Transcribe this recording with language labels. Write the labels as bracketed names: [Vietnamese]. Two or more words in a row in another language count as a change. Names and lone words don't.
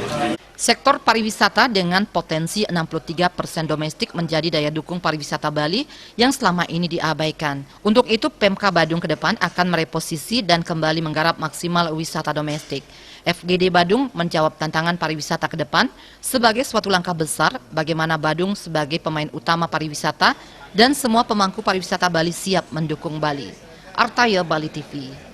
[Indonesian] Sektor pariwisata dengan potensi 63% domestik menjadi daya dukung pariwisata Bali yang selama ini diabaikan. Untuk itu PMK Badung ke depan akan mereposisi dan kembali menggarap maksimal wisata domestik. FGD Badung menjawab tantangan pariwisata ke depan sebagai suatu langkah besar bagaimana Badung sebagai pemain utama pariwisata dan semua pemangku pariwisata Bali siap mendukung Bali. Artaya Bali TV.